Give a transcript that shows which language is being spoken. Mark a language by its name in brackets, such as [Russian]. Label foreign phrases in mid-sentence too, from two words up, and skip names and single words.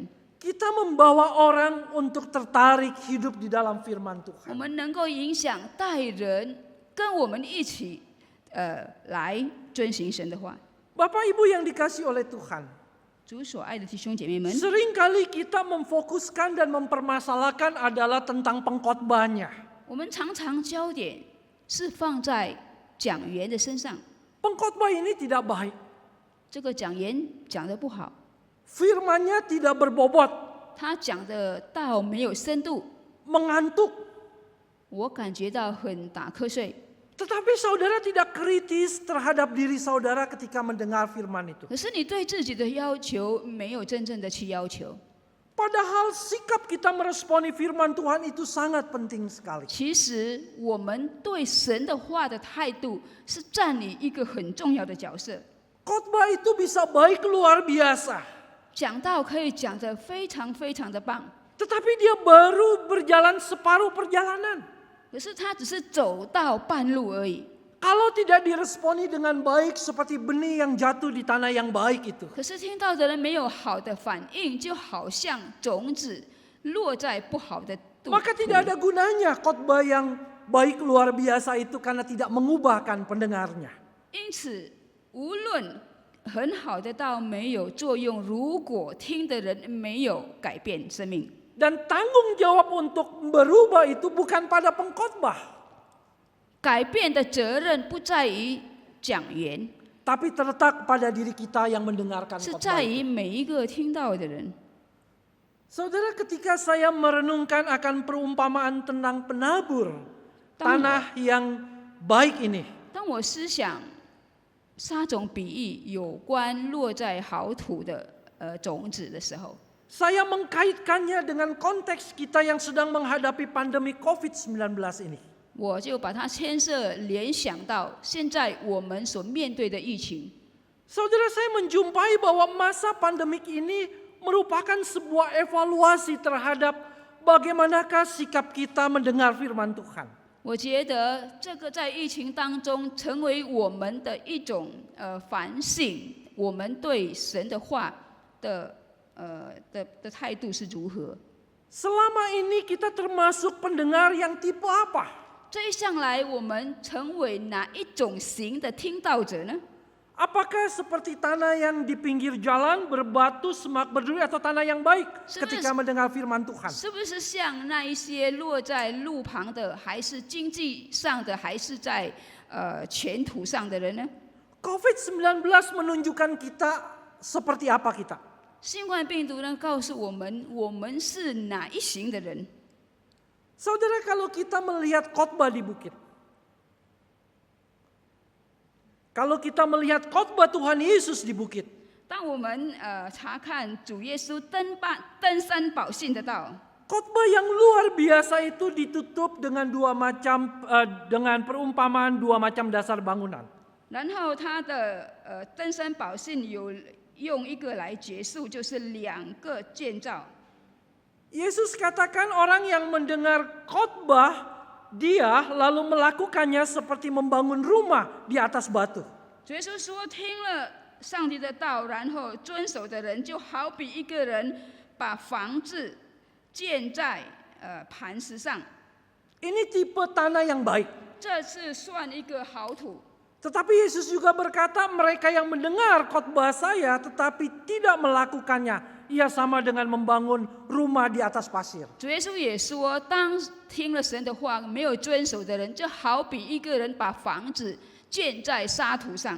[Indonesian] Kita membawa orang untuk tertarik hidup di dalam firman [Chinese] 我 [Indonesian] Tuhan. [Chinese] 们能够影响带人跟我们一起，来遵行神的话。 [Indonesian] Bapak Ibu yang dikasih oleh Tuhan. [Chinese] 主所爱的弟兄姐妹们， [Indonesian] Seringkali kita memfokuskan dan mempermasalahkan adalah tentang pengkhotbahnya. [Chinese] 我们常常焦点是放在讲员的身上。 [Indonesian] Pengkhotbah ini tidak baik. [Chinese] 这个讲员讲得不好， [Indonesian] Firman-nya tidak berbobot, [Chinese] 他讲的道没有深度， [Indonesian] mengantuk. [Chinese] 我感觉到很打瞌睡。 [Indonesian] Tetapi saudara tidak kritis terhadap diri saudara ketika mendengar firman itu. [Chinese] 可是你对自己的要求没有真正的去要求。 [Indonesian] Padahal sikap kita meresponi firman Tuhan itu sangat penting sekali. [Chinese] 其实我们对神的话的态度是占领一个很重要的角色。 [Indonesian] Khotbah itu bisa baik luar biasa. [Chinese] 讲道可以讲得非常非常的棒， [Indonesian] Tetapi dia baru berjalan separuh perjalanan. [Chinese] 可是他只是走到半路而已。 [Indonesian] Kalau tidak diresponi dengan baik seperti benih yang jatuh di tanah yang baik itu. [Chinese] 可是听到的人没有好的反应，就好像种子落在不好的土。 [Indonesian] Maka tidak ada gunanya khotbah yang baik luar biasa itu karena tidak mengubahkan pendengarnya. [Chinese] 因此，无论很好的道没有作用，如果听的人没有改变生命， [Indonesian] Dan tanggung jawab untuk berubah itu bukan pada pengkhotbah. [Chinese] 改变的责任不在于讲员， [Indonesian] Tapi terletak pada diri kita yang mendengarkan [Chinese] 是 [Indonesian] khotbah [Chinese] 在 [Indonesian] itu. [Chinese] 于每一个听到的人。 [Indonesian] Saudara, ketika saya merenungkan akan perumpamaan tentang penabur tanah yang baik ini, [Chinese] 当我思想撒种比喻有关落在好土的种子的时候， [Indonesian] saya mengkaitkannya dengan konteks kita yang sedang menghadapi pandemi COVID-19 ini. [Chinese] 我就把它牵涉联想到现在我们所面对的疫情。 [Indonesian] Saudara, saya menjumpai bahwa masa pandemik ini merupakan sebuah evaluasi terhadap bagaimanakah sikap kita mendengar firman Tuhan. [Chinese] 我觉得这个在疫情当中成为我们的一种反省，我们对神的话的态度是如何。 [Indonesian] Selama ini kita termasuk pendengar yang tipe apa? [Chinese] 这一向来我们成为哪一种型的听到者呢？ [Indonesian] Apakah seperti tanah yang di pinggir jalan berbatu, semak berduri, atau tanah yang baik ketika mendengar firman Tuhan? [Chinese] 是不是像那一些落在路旁的，还是经济上的，还是在前途上的人呢？ [Indonesian] COVID-19 menunjukkan kita seperti apa kita. [Chinese] 新冠病毒呢，告诉我们是哪一型的人？ [Indonesian] Saudara, kalau kita melihat khotbah di bukit, kalau kita melihat khotbah Tuhan Yesus di bukit, [Chinese] 当我们查看主耶稣登山宝训的道， [Indonesian] khotbah yang luar biasa itu ditutup dengan dengan perumpamaan dua macam dasar bangunan. [Chinese] 然后他的登山宝训有用一个来结束，就是2个建造。 [Indonesian] Yesus katakan orang yang mendengar khotbah, dia lalu melakukannya seperti membangun rumah di atas batu. [Chinese] 主耶稣说，听了上帝的道，然后遵守的人，就好比一个人把房子建在磐石上。 [Indonesian] Ini tipe tanah yang baik. [Chinese] 这是算一个好土。 [Indonesian] Tetapi Yesus juga berkata, mereka yang mendengar khotbah saya tetapi tidak melakukannya, ia sama dengan membangun rumah di atas pasir. [Chinese] 主耶稣也说，当听了神的话没有遵守的人，就好比一个人把房子建在沙土上。